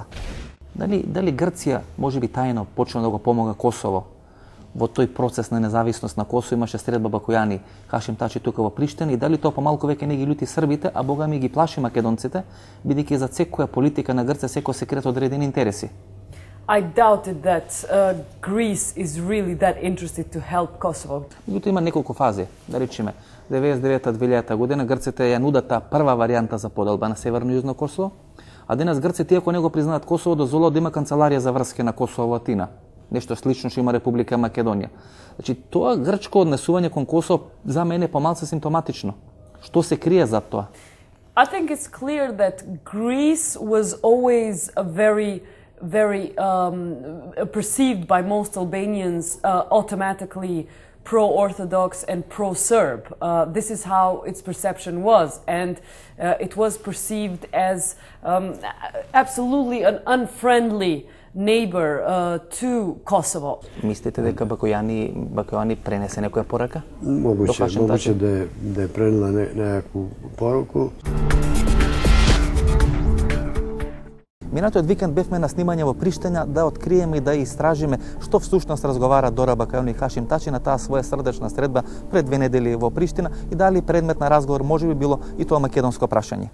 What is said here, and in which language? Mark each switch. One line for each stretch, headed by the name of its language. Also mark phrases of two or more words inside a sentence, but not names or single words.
Macedonian: Дали Грција можеби тајно почна да го помага Косово во тој процес на независност на Косово? Имаше средба Бакујани, Хашим Тачи тука во Приштина и дали тоа помалку веќе не ги љути србите, а бога ми ги плаши македонците, бидејќи за секоја политика на Грција секој се крие одредени интереси?
English: I doubted that Greece is really that interested to help Kosovo.
Macedonian: Меѓутоа има неколку фази, да речеме 99-2000 година грците ја нудат таа прва варијанта за поделба на Северно и Јужно Косово, а денес грците ако не го признаат Косово дозволуваат да има канцеларија за врски на Косово во Атина. Нешто слично што има Република Македонија. Значи тоа грчко однесување кон Косово за мене е помалку симптоматично. Што се крие за тоа?
English: I think it's clear that Greece was always a very perceived by most Albanians automatically pro-Orthodox and pro-Serb. This is how its perception was, and it was perceived as absolutely an unfriendly neighbor to Kosovo.
Macedonian: Мислите дека Бакујани пренесе некоја порака?
Serbian: Moguće da je prenela nekakvu poruku.
Macedonian: Минатиот викенд бевме на снимање во Приштина да откриеме и да истражиме што всушност разговара Дора Бакујани и Хашим Тачи на таа своја срдечна средба пред 2 недели во Приштина и дали предмет на разговор можеби било и тоа македонско прашање.